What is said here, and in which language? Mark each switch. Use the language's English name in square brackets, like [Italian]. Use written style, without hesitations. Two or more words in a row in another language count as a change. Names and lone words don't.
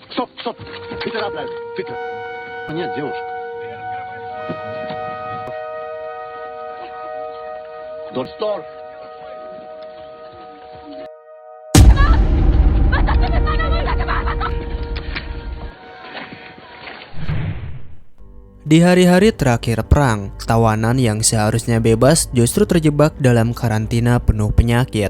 [Russian] Стоп, стоп! [German] Bitte da bleiben, bitte. [Russian] Нет, девушка. [German] Dorfstor. [Indonesian] Di hari-hari terakhir perang, tawanan yang seharusnya bebas justru terjebak dalam karantina penuh penyakit.